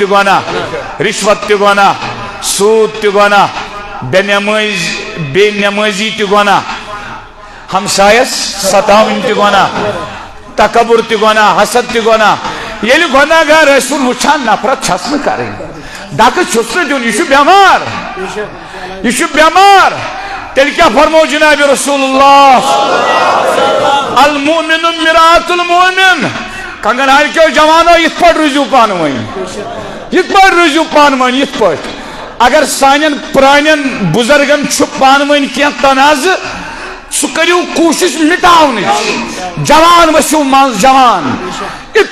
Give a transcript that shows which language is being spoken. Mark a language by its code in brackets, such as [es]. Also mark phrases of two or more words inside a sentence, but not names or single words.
[ks] گۄناہ رِشوت تہِ گۄناہ سوٗد تہِ گۄناہ بے نمٲزی تہِ گۄناہ ہمسایس ستاوٕنۍ تہِ گۄناہ تکبر تہِ گۄناہ حسد تہِ گۄناہ ییٚلہِ گۄناہ گار ٲسۍوُن وٕچھان نفرت چھس نہٕ کرٕنۍ ڈکہٕ چھُس نہٕ دیُن یہِ چھُ بٮ۪مار یہ چھُ بٮ۪مار تیٚلہِ کیٛاہ فرمو جناب رسول اللہ [ar] المؤمن مرآة المؤمن [ks] کنگن ہار کیو جوانو یِتھ پٲٹھۍ روٗزِو پانہٕ ؤنۍ یِتھ پٲٹھۍ روٗزِو پانہٕ ؤنۍ یِتھ پٲٹھۍ اگر سانٮ۪ن پرٛانٮ۪ن بُزرگن چھُ پانہٕ ؤنۍ کینٛہہ تنازٕ سُہ کٔرِو کوٗشِش مِٹاونٕچ جوان ؤسِو منٛز جوان یِتھ